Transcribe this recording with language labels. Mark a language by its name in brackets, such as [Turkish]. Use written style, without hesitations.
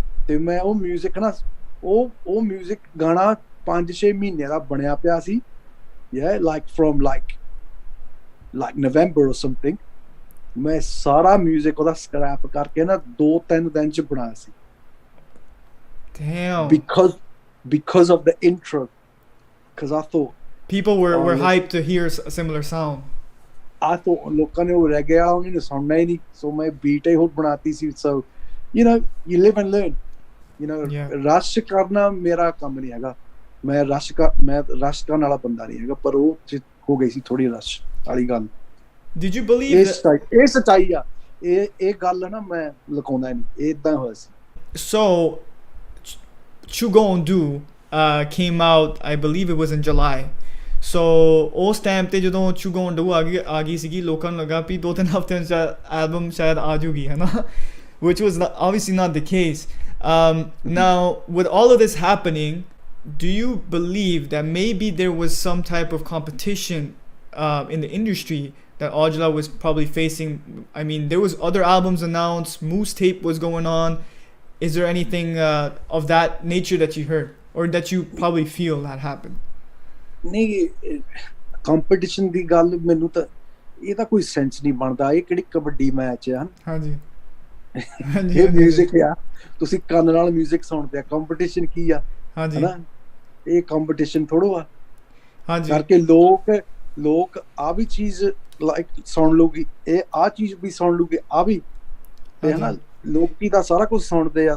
[Punjabi] ਤੇ ਮੈਂ ਉਹ ਮਿਊਜ਼ਿਕ ਨਾ ਉਹ ਮਿਊਜ਼ਿਕ ਗਾਣਾ 5-6 ਮਹੀਨਿਆਂ ਦਾ ਬਣਿਆ ਪਿਆ ਸੀ, ਲਾਈਕ ਫਰੋਮ ਲਾਈਕ ਨਵੰਬਰ ਔਰ ਸਮਥਿੰਗ। ਮੈਂ ਸਾਰਾ ਮਿਊਜ਼ਿਕ ਉਹਦਾ ਸਕ੍ਰੈਪ ਕਰਕੇ ਨਾ 2-3 ਦਿਨ ਚ ਬਣਾਇਆ ਸੀ। [English] Damn. Because of the intro, because I thought people were hyped to hear a similar sound. I thought [Punjabi] ਲੋਕਾਂ ਨੇ ਉਹ ਰਹਿ ਗਿਆ ਉਹਨੇ ਸੁਣਨਾ ਹੀ ਨਹੀਂ, ਸੋ ਮੈਂ ਬੀਟ ਹੀ ਹੋਰ ਬਣਾਤੀ ਸੀ। [English] So you live and learn, [Punjabi] rush ਕਰਨਾ ਮੇਰਾ ਕੰਮ ਨਹੀਂ ਹੈਗਾ। ਮੈਂ ਰਸ਼ ਕਰਨ ਵਾਲਾ ਬੰਦਾ ਨਹੀਂ ਹੈਗਾ, ਪਰ ਉਹ ਹੋ ਗਈ ਸੀ ਥੋੜੀ ਰਸ਼ ਵਾਲੀ ਗੱਲ। [English] Did you believe [Punjabi] ਇਹ ਸੱਚਾਈ ਆ, ਇਹ ਗੱਲ ਨਾ ਮੈਂ ਲੁਕਾਉਂਦਾ ਨਹੀਂ, ਇਹ ਇਦਾਂ ਹੋਇਆ ਸੀ। [English] So Tru-Skool came out, I believe it was in July. [Punjabi] So ਉਸ ਟਾਈਮ ਤੇ ਜਦੋਂ Tru-Skool ਆ ਗਈ ਸੀਗੀ, ਲੋਕਾਂ ਨੂੰ ਲੱਗਾ ਵੀ 2-3 ਹਫ਼ਤਿਆਂ ਚ ਐਲਬਮ ਸ਼ਾਇਦ ਆ ਜੂਗੀ, ਹੈ ਨਾ, [English] which was obviously not the case. Now with all of this happening, do you believe that maybe there was some type of competition in the industry that Aujla was probably facing? I mean, there was other albums announced, Moose Tape was going on. Is there anything of that nature that you heard, or that you probably feel that happened? [Punjabi] ਨਹੀਂ, competition ਦੀ ਗੱਲ ਮੈਨੂੰ ਤਾਂ ਇਹ ਤਾਂ ਕੋਈ sense ਨਹੀਂ ਬਣਦਾ। ਇਹ ਕਿਹੜੀ ਕਬੱਡੀ ਮੈਚ ਆ? ਹਾਂਜੀ ਇਹ ਮਿਊਜ਼ਿਕ ਆ, ਤੁਸੀਂ ਕੰਨ ਨਾਲ ਮਿਊਜ਼ਿਕ ਸੁਣਦੇ ਆ, ਕੰਪੀਟੀਸ਼ਨ ਕੀ ਆ? ਹਨਾ, ਇਹ ਕੰਪੀਟੀਸ਼ਨ ਥੋੜੋ ਆ। ਕਰਕੇ ਲੋਕ ਆ ਵੀ ਚੀਜ਼ ਲਾਈਕ ਸੁਣ ਲੂਗੀ, ਇਹ ਆ ਚੀਜ਼ ਵੀ ਸੁਣ ਲੂਗੇ, ਆ ਵੀ, ਤੇ ਹਨਾ ਲੋਕੀ ਤਾਂ ਸਾਰਾ ਕੁਝ ਸੁਣਦੇ ਆ।